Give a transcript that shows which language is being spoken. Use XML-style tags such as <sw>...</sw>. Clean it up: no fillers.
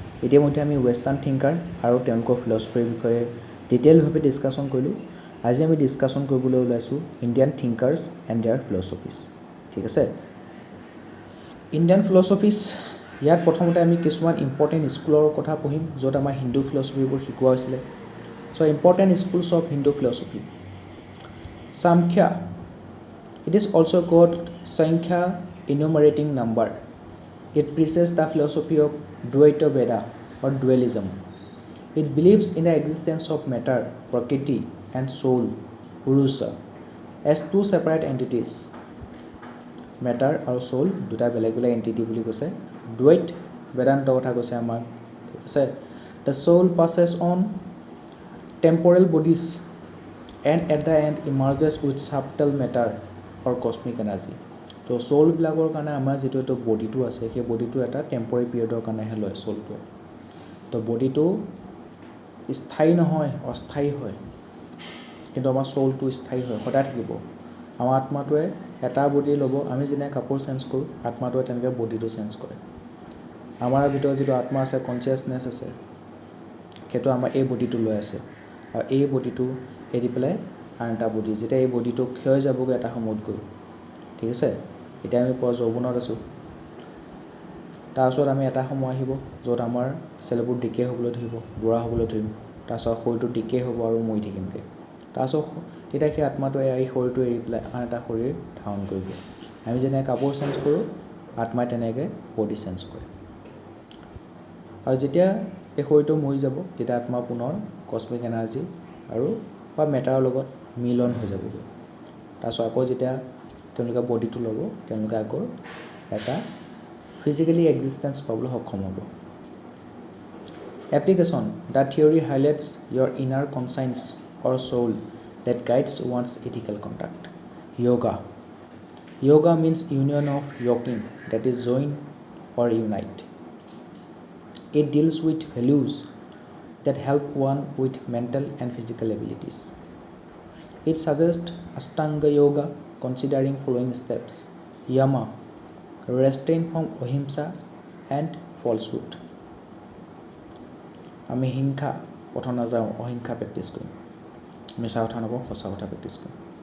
<as>ইতিমধ্যে আমি Western thinker আৰু তেওঁলোকৰ philosophyৰ বিষয়ে ডিটেইলভাৱে ডিসকাশন কৰিলো। আজি আমি ডিসকাশন কৰিবলৈ ওলাইছো</as> <en>Indian thinkers and their philosophies.</en> <as>ঠিক আছে? Indian philosophies ইয়াত প্ৰথমতে আমি কিছুমান ইম্পৰ্টেন্ট স্কুলৰ কথা পঢ়িম য'ত আমাৰ হিন্দু ফিলসফিবোৰ শিকোৱা হৈছিল।</as> <en>So important schools of Hindu philosophy. Samkhya. It is also called Sankhya, enumerating number. It precedes the philosophy of Dvaita Veda or dualism. It believes in the existence of matter, prakriti, and soul, Purusha, as two separate entities. Matter or soul,</en> <as>দুটা বেলেগ বেলেগ entity বুলি কৈছে। Dvait Vedanta কথা কৈছে আমাক। ঠিক আছে?</as> <en>The soul passes on temporal bodies and at the end emerges with subtle matter or cosmic energy.</en> <as>So soul bilagor কাৰণে আমাৰ যেটো এটো বডিটো আছে সেই বডিটো এটা টেম্পৰাৰি পিৰিয়ডৰ কাৰণে হে লয় সোলটো। তো বডিটো স্থায়ী নহয় অস্থায়ী হয় কিন্তু আমাৰ সোলটো স্থায়ী হয় সদা থাকিব। আমাৰ আত্মাটোৱে এটা বডি ল'ব আমি যেনে কাপোৰ চেঞ্জ কৰো আত্মাটোৱে তেনেকৈ বডিটো চেঞ্জ কৰে। আমাৰ ভিতৰত যেটো আত্মা আছে কনসিয়াসনেস আছে সেইটো আমাৰ এই বডিটো লৈ আছে। আৰু এই বডিটো এৰি পেলাই আন এটা বডি যেটা এই বডিটো ক্ষয় যাবগৈ এটা সময়ত গৈ। ঠিক আছে? এতিয়া আমি পৰ যৌৱনত আছো। তাৰছত আমি এটা সময় আহিব য'ত আমাৰ সেলবোৰ ডিকে হ'বলৈ ধৰিব, বুঢ়া হ'বলৈ ধৰিম। তাৰছত শৰীৰটো ডিকে হ'ব আৰু মৰি থাকিমগে। তাৰছত তেতিয়া কি আত্মাটো এই শৰীৰটো এৰি পেলাই আন এটা শৰীৰ ধাৰণ কৰিব। আমি যেনে কাপোৰ চেঞ্জ কৰো আত্মাই তেনেকৈ বডি চেঞ্জ কৰে। আৰু যেতিয়া এই শৰীৰটো মৰি যাব তেতিয়া আত্মা পুনৰ কসমিক এনাৰ্জি আৰু বা মেটাৰৰ লগত মিলন হৈ যাবগৈ। তাৰছত আকৌ যেতিয়া তেওঁলোকে বডিটো ল'ব তেওঁলোকে আকৌ এটা ফিজিক্যালি এক্সিস্টেন্স পাবলৈ সক্ষম হ'ব।</as> <en>Application. The theory highlights your inner conscience or soul that guides one's ethical conduct. Yoga. Yoga means union of yoking, that is join or unite. It deals with values that help one with mental and physical abilities. It suggests Ashtanga Yoga considering following steps. Yama, restraint from ahimsa and falsehood.</en> <as>আমি হিংসা পথ নাযাওঁ অহিংসা practice কৰিম। মিছা কথা নকওঁ সঁচা কথা প্ৰেক্টিছ কৰিম।</as>